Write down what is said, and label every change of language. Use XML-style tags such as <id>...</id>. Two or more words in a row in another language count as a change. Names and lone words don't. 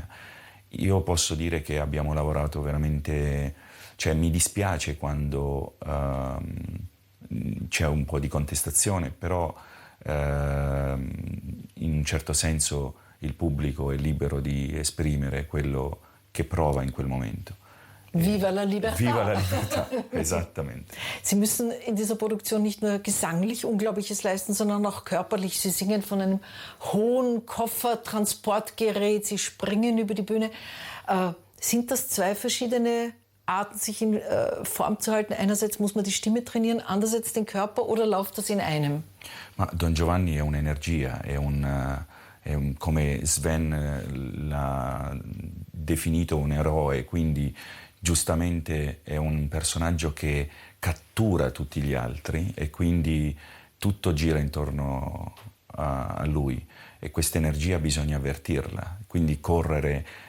<it>Io posso dire che abbiamo lavorato veramente, cioè mi dispiace quando c'è un po' di contestazione, però in un certo senso il pubblico è libero di esprimere quello che prova in quel momento. Viva la Libertà! Viva la Libertà, esattamente.</it> <de>Sie müssen in dieser Produktion nicht nur gesanglich Unglaubliches leisten, sondern auch körperlich. Sie singen von einem hohen Koffertransportgerät, Sie springen über die Bühne. Sind das zwei verschiedene Arten, sich in Form zu halten? Einerseits muss man die Stimme trainieren, andererseits den Körper, oder läuft das in einem?</de> <it>Ma Don Giovanni è un'energia, come Sven l'ha definito, un eroe, quindi giustamente è un personaggio che cattura tutti gli altri e quindi tutto gira intorno a lui e questa energia bisogna avvertirla, quindi correre,</it>